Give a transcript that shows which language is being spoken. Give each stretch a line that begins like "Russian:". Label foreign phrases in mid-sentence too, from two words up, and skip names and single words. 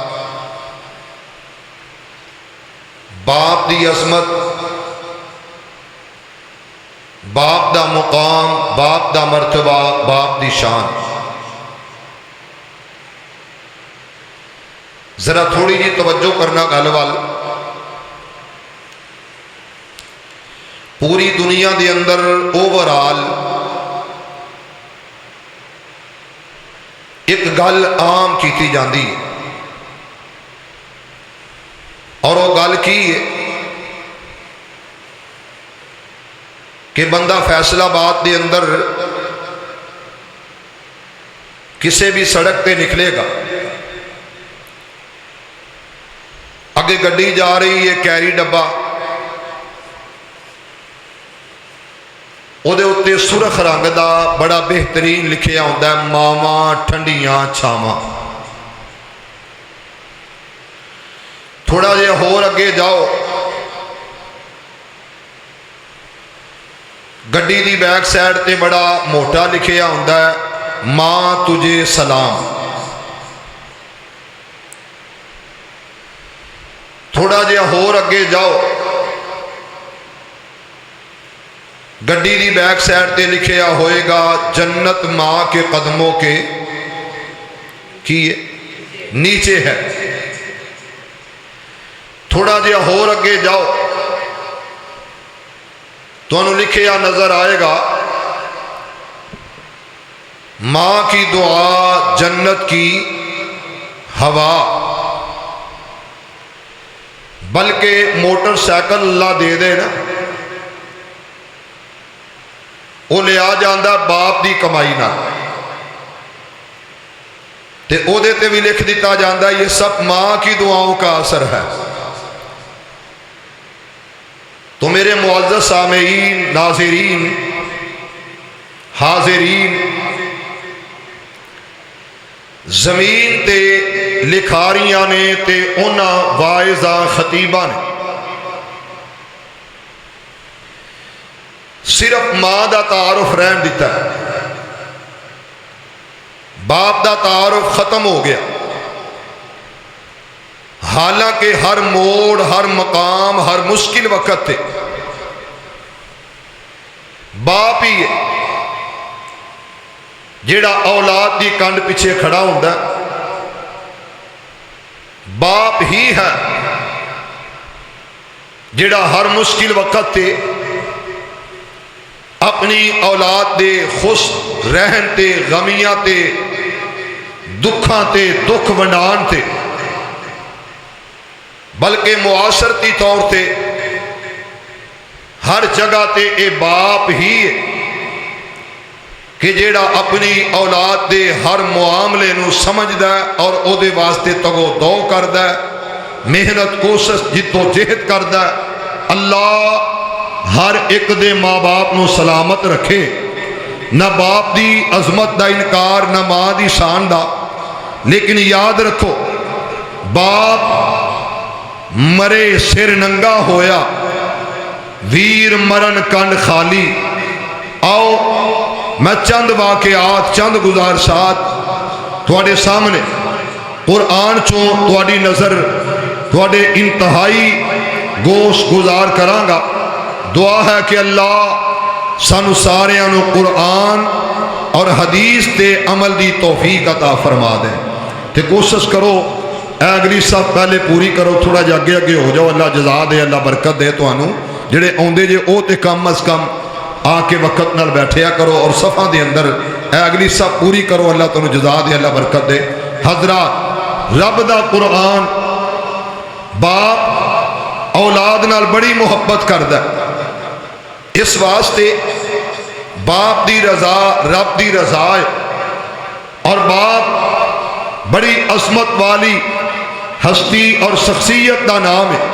Punjabi: باپ دی عظمت، باپ دا مقام، باپ دا مرتبہ، باپ دی شان، ذرا تھوڑی جی توجہ کرنا گل وال۔ پوری دنیا دے اندر اوورال ایک گل عام کیتی جاندی ہے، اور وہ گل کی ہے کہ بندہ فیصل آباد دے اندر کسی بھی سڑک تے نکلے گا، اگے گڈی جا رہی ہے کیری ڈبہ، وہ دے اتے سرخ رنگ دا بڑا بہترین لکھیا ہوندا ہے ماواں ٹھنڈیاں چھاواں۔ تھوڑا جہا ہور اگے جاؤ، گڈی دی بیک سائڈ تے بڑا موٹا لکھیا ہوندا ہے
Urdu: ماں تجھے سلام۔
Punjabi: تھوڑا جہا ہور اگے جاؤ، گڈی دی بیک سائڈ تے لکھیا ہوئے گا
Urdu: جنت ماں کے قدموں کے کی نیچے ہے۔
Punjabi: تھوڑا جہا ہور اگے جاؤ تو انہوں لکھیا نظر آئے گا
Urdu: ماں کی دعا جنت کی ہوا،
Punjabi: بلکہ موٹر سائیکل اللہ دے دے نا، وہ لیا جاندہ باپ دی کمائی نہ، تے او دیتے بھی لکھ دیتا جاندہ
Urdu: یہ سب ماں کی دعاؤں کا اثر ہے۔
Punjabi: تو میرے معزز سامعین، ناظرین، حاضرین، زمین تے لکھاریاں نے تے انہاں واعظاں خطیباں نے صرف ماں دا تعارف رہن دیتا ہے، باپ دا تعارف ختم ہو گیا۔ حالانکہ ہر موڑ، ہر مقام، ہر مشکل وقت تے باپ ہی ہے جیڑا اولاد دی کنڈ پیچھے کھڑا ہوندا ہے، باپ ہی ہے جیڑا ہر مشکل وقت تے اپنی اولاد دے خوش رہن تے غمیاں تے دکھاں تے دکھ ونڈان تے بلکہ معاشرتی طور تے ہر جگہ تے اے باپ ہی ہے کہ جیڑا اپنی اولاد دے ہر معاملے نو سمجھدا ہے اور او دے واسطے تگو دو کردا ہے، محنت کوشش جدو جہد کردا ہے۔ اللہ ہر ایک دے ماں باپ نو سلامت رکھے، نہ باپ دی عظمت دا انکار نہ ماں دی شان دا، لیکن یاد رکھو باپ مرے سر ننگا ہویا، ویر مرن کنڈ خالی۔ آؤ میں چند واقعات چند گزارشات تھوڑے سامنے قرآن چوں تھوڑی نظر تھوڑے انتہائی گوش گزار کرانگا۔ دعا ہے کہ اللہ سانو ساریاں نو قرآن اور حدیث تے عمل دی توفیق عطا فرما دے۔ تے کوشش کرو اے اگلی سب پہلے پوری کرو، تھوڑا جا اگے اگے ہو جاؤ، اللہ جزا دے، اللہ برکت دے تانوں۔ جڑے اوندے جے او تے کم از کم آ کے وقت نال بیٹھیا کرو اور صفحہ دے اندر اے اگلی سب پوری کرو، اللہ تانوں جزا دے، اللہ برکت دے۔ حضرات رب دا قرآن باپ اولاد نال بڑی محبت کردا ہے، اس واسطے باپ دی رضا رب دی رضا ہے، اور باپ بڑی عظمت والی ہستی اور شخصیت دا نام ہے۔